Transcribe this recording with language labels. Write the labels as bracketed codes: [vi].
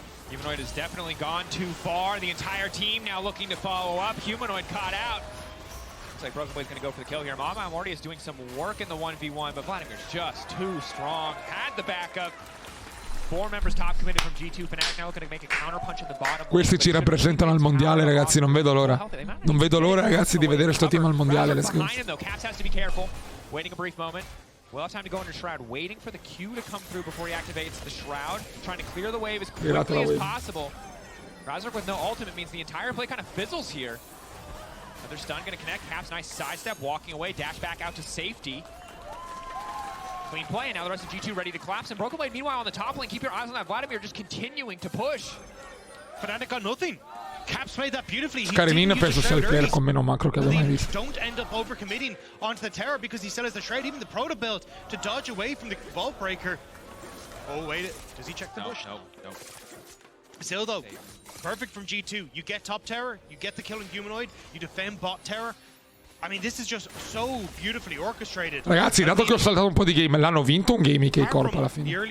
[en] Humanoid has definitely gone too far. The entire team now looking to follow up. Humanoid caught out. Looks like Broken Blade's going to go for the kill here. Mattiamureu is doing some work in the 1v1, but Vladimir's just too strong. Had the backup. 4 members top committed from G2. Fnatic now looking to make a counter punch in the bottom. [it] Questi ci rappresentano al mondiale, ragazzi. Non vedo l'ora. Non vedo l'ora, ragazzi, di vedere sto team al mondiale. [en] Let's go. Caps has to be careful. Waiting a brief moment. We'll have time to go under Shroud, waiting for the Q to come through before he activates the Shroud, trying to clear the wave as quickly as possible. Razork with no ultimate means the entire play kind of fizzles here. Another stun going to connect. Caps, nice sidestep, walking away, dash back out to safety. Clean play, and now the rest of G2 ready to collapse. And Broken Blade, meanwhile, on the top lane, keep your eyes on that. Vladimir just continuing to push. Fnatic got nothing. Caps played that beautifully. [it] Scarinino penso sia il player con meno macro che abbia mai visto. [en] Don't end up overcommitting onto the tower because he still has the shroud, even the proto belt to dodge away from the vault breaker. Oh wait, does he check the bush? No. Still though, perfect from G2. You get top tower, you get the killing humanoid, you defend bot tower. I mean, this is just so beautifully orchestrated. [it] Ragazzi, dato che ho saltato un po' di game, l'hanno vinto un game che corpo alla fine.